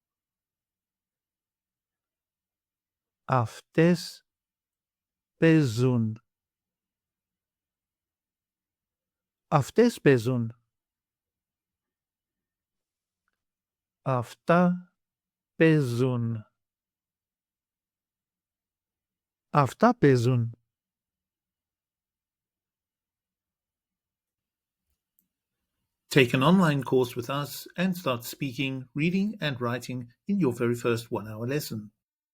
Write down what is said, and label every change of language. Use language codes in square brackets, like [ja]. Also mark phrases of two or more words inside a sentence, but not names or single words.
[el] Αυτές παίζουν. Αυτές παίζουν. Αυτά παίζουν. Αυτά παίζουν. [en] Take an online course with us and start speaking, reading and writing in your very first 1-hour lesson.